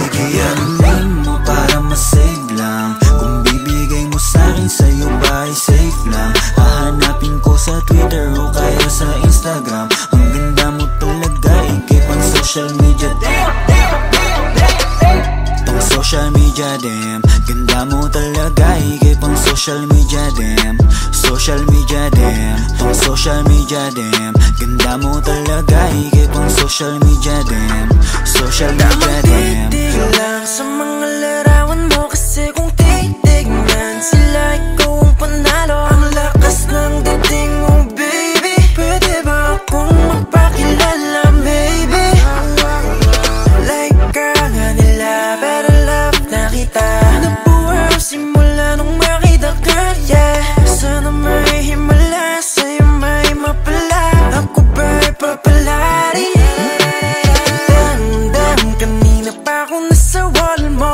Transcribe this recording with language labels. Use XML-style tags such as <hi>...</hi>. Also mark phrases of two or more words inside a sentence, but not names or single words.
<tl>Bigyan mo para masave lang, kung bibigay mo sa'kin, sa'yo ba ay safe lang? Hahanapin ko sa Twitter o kaya sa Instagram. Ang ganda mo talaga, ikay pang</tl> <en>social media, damn. Pang social media, damn.</en> <tl>Ganda mo talaga, ikay pang</tl> <en>social media, damn. Social media, damn. Pang social media, damn.</en> <tl>Ganda mo talaga, ikay pang</tl> <en>social media, damn. Social media, damn.</en> <tl>Titig lang sa mga larawan mo, kasi kung titignan sila, ikaw ang panalo. Ang lakas ng dating mo, baby. Pwede ba akong magpakilala, baby? Like ka nga nila, pero love na kita. Nabuhay simula nung makita ka, yeah. Sana may himala, sa'yo may mapala. Ako ba'y papalari? Damdam, kanina pa ako nasa wall mo.</tl>